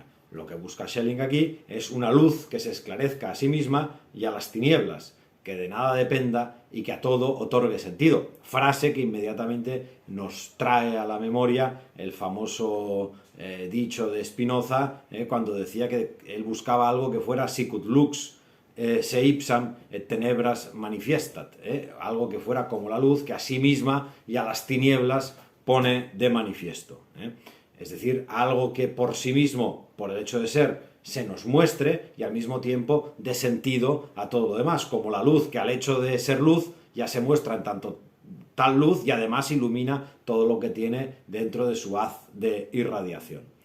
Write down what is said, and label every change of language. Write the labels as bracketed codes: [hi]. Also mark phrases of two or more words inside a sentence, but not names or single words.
[es] Lo que busca Schelling aquí es una luz que se esclarezca a sí misma y a las tinieblas, que de nada dependa y que a todo otorgue sentido. Frase que inmediatamente nos trae a la memoria el famoso dicho de Spinoza, cuando decía que él buscaba algo que fuera [la] sicut lux, se ipsam et tenebras manifestat, [es] algo que fuera como la luz que a sí misma y a las tinieblas pone de manifiesto. Es decir, algo que por sí mismo, por el hecho de ser, se nos muestre y al mismo tiempo dé sentido a todo lo demás, como la luz que al hecho de ser luz ya se muestra en tanto tal luz y además ilumina todo lo que tiene dentro de su haz de irradiación.